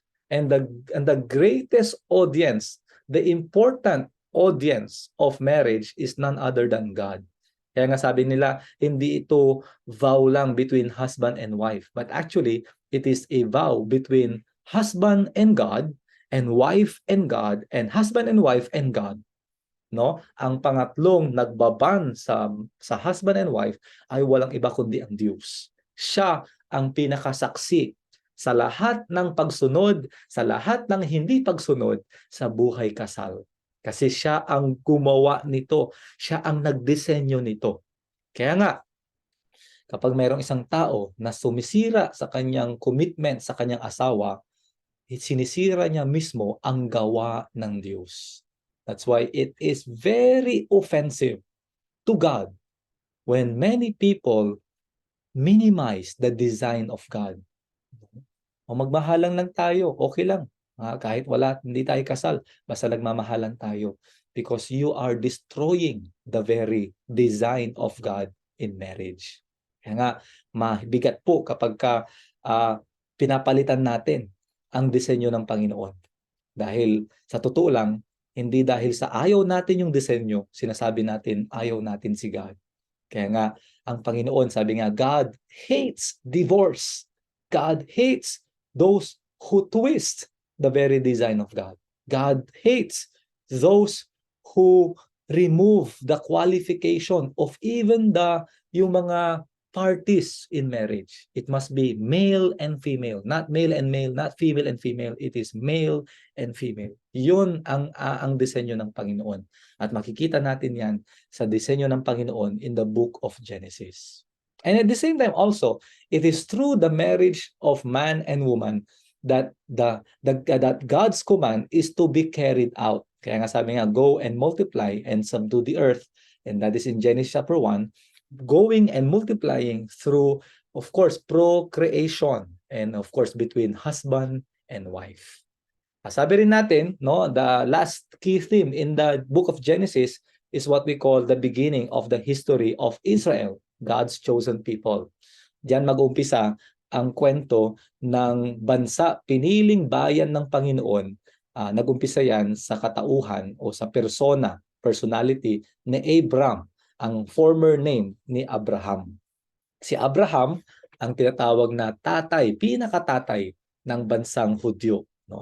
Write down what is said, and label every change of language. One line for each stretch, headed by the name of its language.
English: And the greatest audience, the important audience of marriage is none other than God.
Filipino: Kaya nga sabi nila, hindi ito
English: vow lang between husband and wife, but actually, it is a vow between husband and God, and wife and God, and husband and wife and God. No?
Filipino: Ang pangatlong nagbaban sa husband and wife ay walang iba kundi ang Diyos. Siya ang pinakasaksi sa lahat ng pagsunod, sa lahat ng hindi pagsunod sa buhay kasal. Kasi siya ang gumawa nito, siya ang nagdisenyo nito. Kaya nga, kapag mayroong isang tao na sumisira sa kanyang commitment sa kanyang asawa, sinisira niya mismo ang gawa ng Diyos.
English: That's why it is very offensive to God when many people minimize the design of God.
Filipino: O magmahalan lang tayo, okay lang. Kahit hindi tayo kasal, basta nagmamahalan tayo.
English: Because you are destroying the very design of God in marriage.
Filipino: Kaya nga, mabigat po kapag pinapalitan natin ang disenyo ng Panginoon. Dahil sa totoo lang, hindi dahil sa ayaw natin yung disenyo, sinasabi natin ayaw natin si God. Kaya nga, ang Panginoon, sabi nga,
English: God hates divorce. God hates those who twist the very design of God. God hates those who remove the qualification of even
Filipino: yung mga
English: parties in marriage. It must be male and female, not male and male, not female and female. It is male and female.
Filipino: Yun ang disenyo ng Panginoon. At makikita natin yan sa disenyo ng Panginoon
English: in the book of Genesis. And at the same time also, it is through the marriage of man and woman that that God's command is to be carried out.
Filipino: Kaya nga sabi nga,
English: go and multiply and subdue the earth. And that is in Genesis chapter 1. Going and multiplying through, of course, procreation. And of course, between husband and wife.
Filipino: Sabi rin natin,
English: no, the last key theme in the book of Genesis is what we call the beginning of the history of Israel, God's chosen people.
Filipino: Diyan mag-umpisa ang kwento ng bansa, piniling bayan ng Panginoon. Nag-umpisa yan sa katauhan o sa personality ni Abram, ang former name ni Abraham. Si Abraham ang tinatawag na pinakatatay ng bansang Hudyo. No?